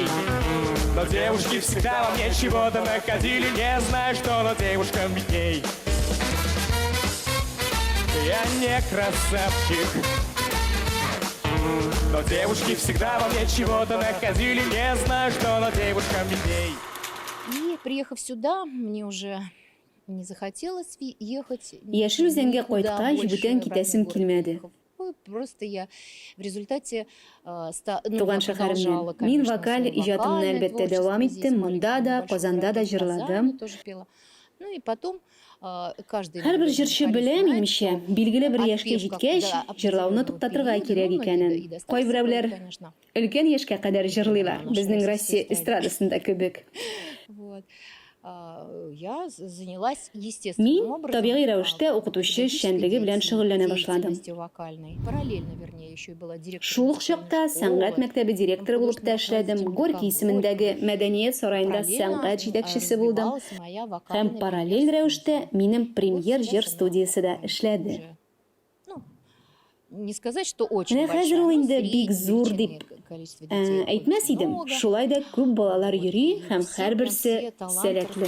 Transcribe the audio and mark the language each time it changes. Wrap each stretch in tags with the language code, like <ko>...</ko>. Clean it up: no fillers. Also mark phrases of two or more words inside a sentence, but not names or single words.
<ru>Но девушки всегда во мне чего-то находили, не знаю, что на девушкам видней. Я не красавчик, но девушки всегда во мне чего-то находили. Не знаю, что, но девушкам видней. И приехав сюда, мне уже не захотелось ехать.</ru> <tt>Яшел үзәнгә</tt> <ru>никуда</ru> <tt>кайтка,</tt> <ru>больше</ru> <tt>җибүтән</tt> <ru>в</ru> <tt>китәсем</tt> <ru>родной</ru> <tt>килмәде.</tt> <ru>город. Просто я в результате</ru> <tt>Туган шәһәремнән. Мин вокаль иҗатымны әлбәттә дәвам иттем. Монда да, Казанда да җырладым.</tt> <ru>Ну и потом каждый...</ru> <tt>Һәрбер җырчы белә, минемчә, билгеле бер яшькә җиткәч, җырлауны туктатырга кирәк икәнен. Кайберәүләр өлкән яшькә кадәр җырлыйлар, безнең Россия эстрадасында кебек.</tt> <ru>Вот. Я занялась естественным</ru> <tt>Мин</tt> <ru>образом.</ru> <tt>табигый рәвештә укытучы эшчәнлеге белән шөгыльләнә башладым.</tt> <ru>Параллельно, вернее, еще и была директором.</ru> <tt>Шул ук чакта сәнгать мәктәбе директоры булып та эшләдем. Горький исемендәге Мәдәният сараенда сәнгать җитәкчесе булдым. Һәм параллель рәвештә минем премьер җыр студиясе да эшләде.</tt> <ru>Не сказать, что очень</ru> <tt>Менә</tt> <ru>большая,</ru> <tt>хәзер ул</tt> <ru>но</ru> <tt>инде</tt> <ru>среднее</ru> <tt>бик зур дип</tt> <ru>количество детей.</ru> <tt>әйтмәс идем.</tt> <ru>Много.</ru> <tt>Шулай да күп балалар йөри һәм</tt> <ru>Все</ru> <tt>һәрберсе</tt> <ru>таланты,</ru> <tt>сәләтле.</tt>